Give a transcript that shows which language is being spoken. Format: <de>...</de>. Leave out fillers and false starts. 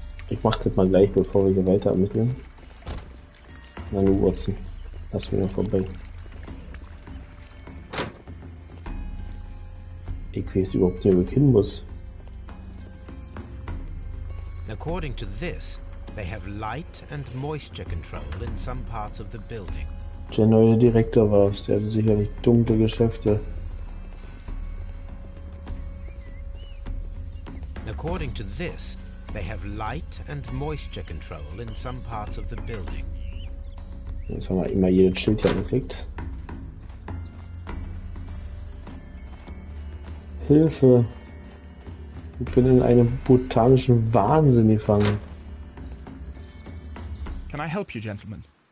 <de>Ich mach das mal gleich, bevor wir hier weiter ermitteln. Na nu, Watson. Lass mich mal vorbei. Ich weiß überhaupt nicht, wo ich hin muss.</de> <en>According to this, they have light and moisture control in some parts of the building.</en> <de>Der neue Direktor war es, der hatte sicherlich dunkle Geschäfte.</de> <en>According to this, they have light and moisture control in some parts of the building.</en> <de>Jetzt haben wir immer jedes Schild hier gekriegt. Hilfe! Ich bin in einem botanischen Wahnsinn gefangen.</de> <en>Can I help you, gentlemen?</en>